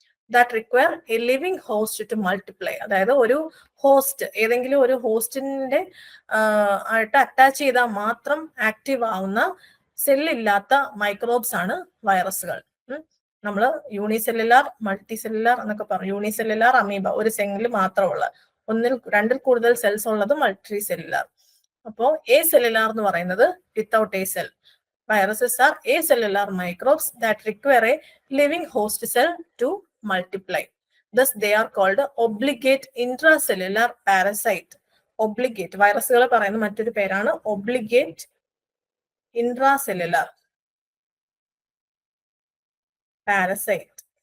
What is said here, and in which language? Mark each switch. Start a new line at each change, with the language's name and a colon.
English: That require a living host to multiply.
Malayalam: അതായത് ഒരു host, ഏതെങ്കിലും ഒരു ഹോസ്റ്റിന്റെ ആയിട്ട് അറ്റാച്ച് ചെയ്താൽ മാത്രം ആക്റ്റീവ് ആവുന്ന സെല്ലില്ലാത്ത മൈക്രോബ്സ് ആണ് വൈറസുകൾ. നമ്മൾ യൂണിസെല്ലുലാർ, മൾട്ടി സെല്ലുലാർ എന്നൊക്കെ പറയും. യൂണിസെല്ലുലാർ അമീബ, ഒരു സെല്ലിൽ മാത്രമുള്ള, രണ്ടിൽ കൂടുതൽ സെൽസ് ഉള്ളത് മൾട്ടി സെല്ലുലാർ. അപ്പോൾ എ സെല്ലുലാർ എന്ന് പറയുന്നത്
English: Without a cell. Viruses are acellular microbes that require a living host cell to multiply. Thus, they are called obligate intracellular parasite.
Malayalam: Obligate വൈറസുകൾ പറയുന്ന മറ്റൊരു പേരാണ് obligate intracellular parasite.